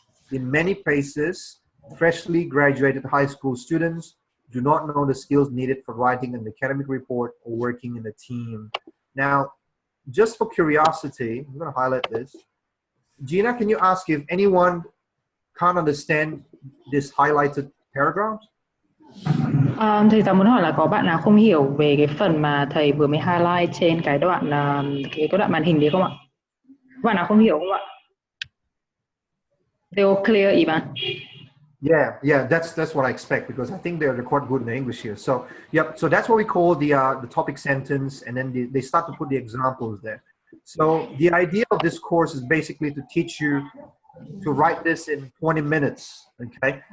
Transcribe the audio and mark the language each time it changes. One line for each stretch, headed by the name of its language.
English: In many places, freshly graduated high school students do not know the skills needed for writing an academic report or working in a team. Now, just for curiosity, I'm going to highlight this. Gina, can you ask if anyone can't understand this highlighted paragraph?
Vietnamese: Thầy giáo muốn hỏi là có bạn nào không hiểu về cái phần mà thầy vừa mới highlight trên cái đoạn màn hình đấy không ạ? Bạn nào không hiểu không ạ?
English: They all clear, Ivan? Yeah, that's what I expect, because I think they're quite good in the English here. So, yep, so that's what we call the topic sentence, and then they start to put the examples there. So the idea of this course is basically to teach you to write this in 20 minutes, okay?